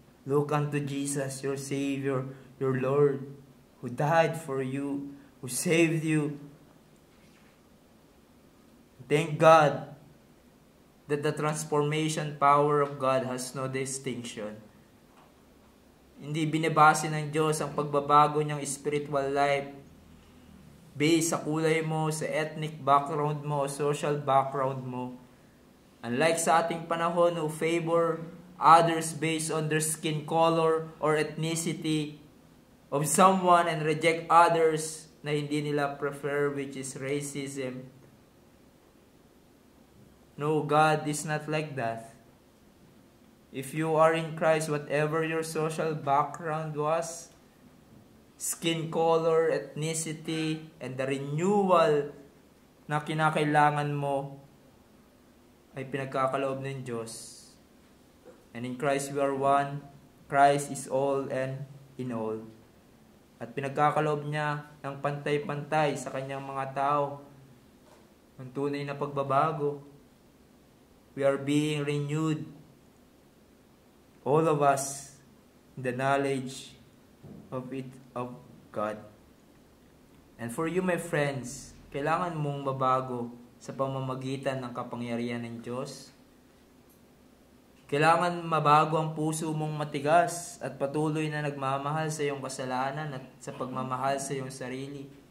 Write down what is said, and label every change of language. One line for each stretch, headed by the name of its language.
English: Look unto Jesus, your Savior, your Lord, who died for you, who saved you. Thank God that the transformation power of God has no distinction.
Filipino: Hindi binabase ng Diyos ang pagbabago niyang spiritual life based sa kulay mo, sa ethnic background mo, social background mo.
English: Unlike
Filipino: sa ating panahon
English: who favor others based on their skin color or ethnicity of someone and reject others
Filipino: na hindi nila
English: prefer, which is racism. No, God is not like that. If you are in Christ, whatever your social background was, skin color, ethnicity, and the renewal
Filipino: na kinakailangan mo ay pinagkakaloob ng Diyos.
English: And in Christ we are one. Christ is all and in all.
Filipino: At pinagkakaloob niya ng pantay-pantay sa kanyang mga tao ang tunay na pagbabago.
English: We are being renewed, all of us, in the knowledge of God. And for you, my friends,
Filipino: kailangan mong mabago sa pamamagitan ng kapangyarihan ng Diyos. Kailangan mabago ang puso mong matigas at patuloy na nagmamahal sa iyong kasalanan at sa pagmamahal sa iyong sarili.